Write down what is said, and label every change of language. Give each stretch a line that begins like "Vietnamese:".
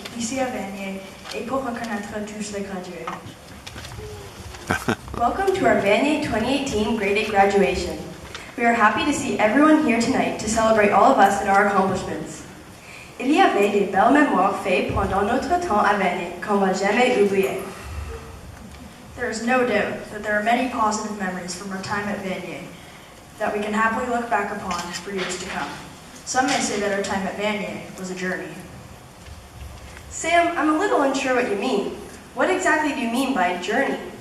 French: ici à Vanier et pour reconnaître tous les gradués.
English: Welcome to our Vanier 2018 Grade 8 graduation. We are happy to see everyone here tonight to celebrate all of us and our accomplishments.
French: Il y avait des belles mémoires faites pendant notre temps à Vanier qu'on va jamais oublier.
English: There is no doubt that there are many positive memories from our time at Vanier that we can happily look back upon for years to come. Some may say that our time at Vanier was a journey. Sam, I'm a little unsure what you mean. What exactly do you mean by journey?